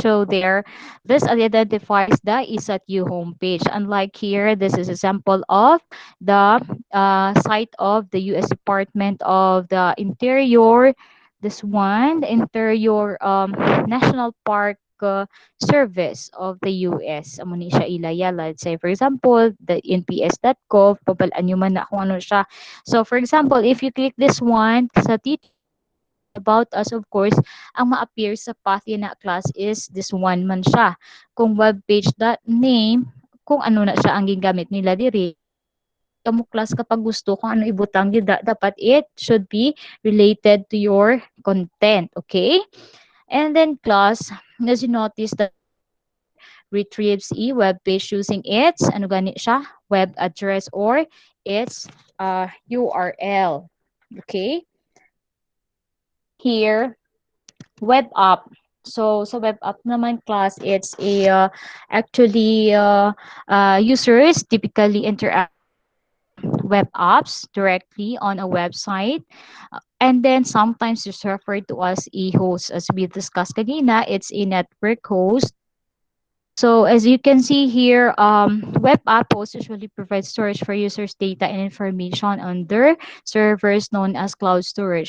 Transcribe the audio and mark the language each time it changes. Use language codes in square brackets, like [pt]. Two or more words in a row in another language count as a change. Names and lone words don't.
[en] So there, this identifies the isatu homepage. Unlike here, this is a sample of the site of the U.S. Department of the Interior. This one, the Interior National Park Service of the U.S. [hil] Amo ni siya ilaya. [en] Let's say, for example, the nps.gov, [hil] pabalaan nyo man na kung ano siya. [en] So, for example, if you click this one, sa about us, of course, [hil] ang ma-appear sa path na class [en] is this one [hil] man siya. Kung webpage.name, kung ano na siya ang gigamit nila diri. Kamu class kapag gusto kung ano ibutang yun, dapat [en] it should be related to your content. [hil] Okay? [en] And then class, as you notice that retrieves web page using its, [hil] ano gani siya, [en] web address or its URL. Okay? Here, web app. So sa web app naman class, it's a actually users typically interact web apps directly on a website. And then sometimes it's referred to as a host. As we discussed kanina, it's a network host. So as you can see here, web app hosts usually provide storage for users' data and information on their servers known as cloud storage.